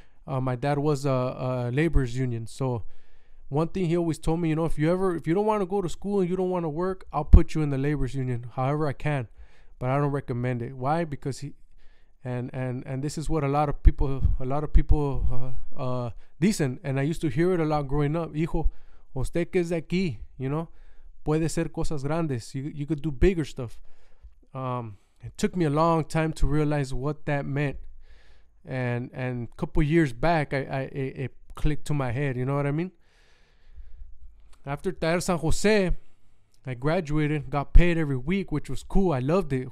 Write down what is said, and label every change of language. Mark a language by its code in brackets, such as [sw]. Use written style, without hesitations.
[en] My dad was a laborers union, so one thing he always told me, if you don't want to go to school and you don't want to work, I'll put you in the laborers union, however I can, but I don't recommend it. Why? Because and this is what a lot of people [es] dicen, [en] and I used to hear it a lot growing up. [es] Hijo, usted que es de aquí, puede ser cosas grandes. [en] You could do bigger stuff. It took me a long time to realize what that meant, and a couple years back, it clicked to my head. You know what I mean? After Taller San Jose, I graduated, got paid every week, which was cool. I loved it.